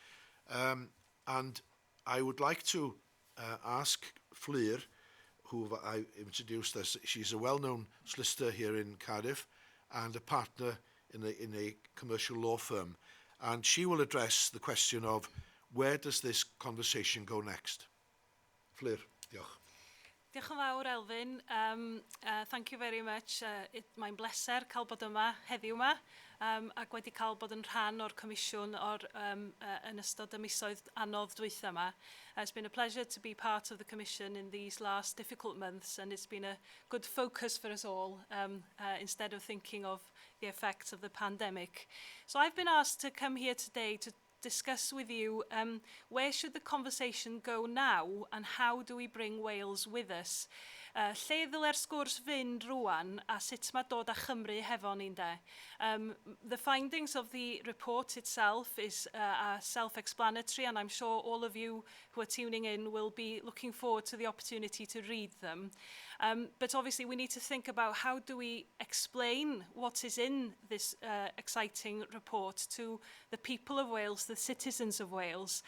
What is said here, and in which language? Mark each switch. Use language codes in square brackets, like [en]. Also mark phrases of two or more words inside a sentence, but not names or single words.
[en] And I would like to ask Fflur, who I introduced as she's a well-known solicitor here in Cardiff and a partner in a commercial law firm, and she will address the question of where does this conversation go next. [cy] Fflur, diolch. Diolch yn fawr, Elfyn. [en] Thank you very much. [cy] Mae'n bleser cael bod yma heddiw yma ac wedi cael bod yn rhan o'r Comisiwn yn ystod y misoedd anodd dwytha yma. [en] It's been a pleasure to be part of the Commission in these last difficult months, and it's been a good focus for us all instead of thinking of the effects of the pandemic. So I've been asked to come here today to discuss with you where should the conversation go now and how do we bring Wales with us. [cy] Lle ddyle'r sgwrs fynd rwan a sut mae dod â Chymru hefo ni de. [en] The findings of the report itself are self-explanatory, and I'm sure all of you who are tuning in will be looking forward to the opportunity to read them. But obviously we need to think about how do we explain what is in this exciting report to the people of Wales, the citizens of Wales.